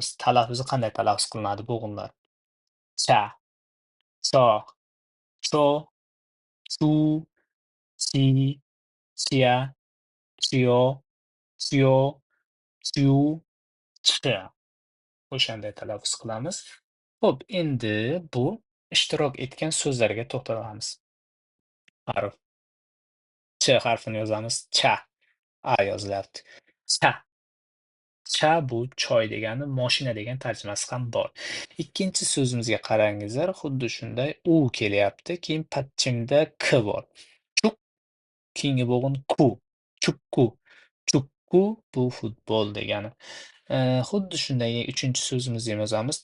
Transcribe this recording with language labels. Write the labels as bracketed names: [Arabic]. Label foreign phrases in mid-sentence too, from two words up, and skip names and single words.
[Uzbek] Talaffuzi qanday talaffuz qilinadi bo'g'inlar? Cha, cho, cho, chu, chi, chia, chio, chio, chu, ch. O'shanday talaffuz qilamiz. Xo'p, endi bu ishtirok etgan so'zlarga to'xtalamiz. Harf ch harfini yozamiz. Cha. A yozilyapti. Cha. Cha bu choy degani, moshina degan tarjimasi ham bor. Ikkinchi so'zimizga qarangizlar, xuddi shunday u kelyapti. Keyin patchimda k bor. Chuk, keyingi bo'g'in ku. Chukku. Chukku bu futbol degani. Xuddi shunday uchinchi so'zimizni ham yozamiz.